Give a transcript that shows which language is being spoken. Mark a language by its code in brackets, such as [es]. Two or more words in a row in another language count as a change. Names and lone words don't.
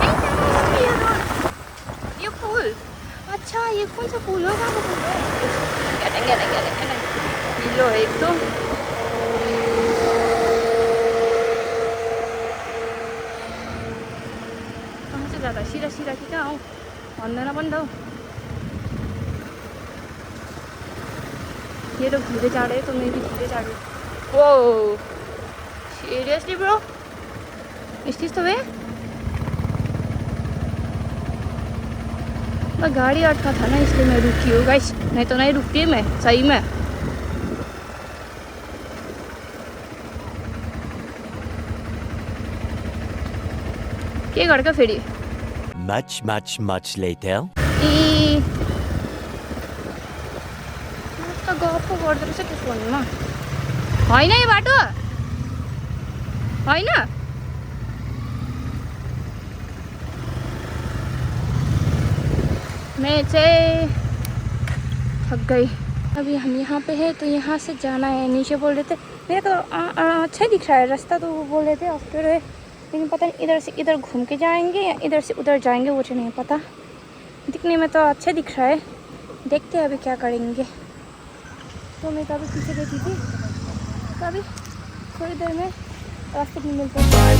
[hi] ये फूल अच्छा ये कौन सा फूल होगा लो एक तो कहाँ से जाता सीधा सीधा कि [ne] कहाँ हो भन्दैन पनि त [hi] ये लोग धीरे जा रहे तो मैं भी धीरे जा रही वो [en] seriously bro [hi] इस चीज़ तो वे गाड़ी अटका था ना इसलिए मैं रुकी हूँ गाइस नहीं तो नहीं रुकती मैं सही में [ne] के गरेको फेरि [en] much later [ne] त गफ गर्दो रहेछ त्यो फोनमा होइन यो बाटो होइन [hi] मैं चाहिँ थक गई अभी हम यहाँ पे है तो यहाँ से जाना है नीचे बोल रहे थे मेरे को अच्छा दिख रहा है रास्ता तो वो बोल रहे थे आफ्टर है लेकिन पता नहीं इधर से इधर घूम के जाएंगे या इधर से उधर जाएंगे वो नहीं पता दिखने में तो अच्छा दिख रहा है देखते हैं अभी क्या करेंगे तो मैं कभी पीछे बैठी थी तो अभी थोड़ी देर में रास्ते में मिलते हैं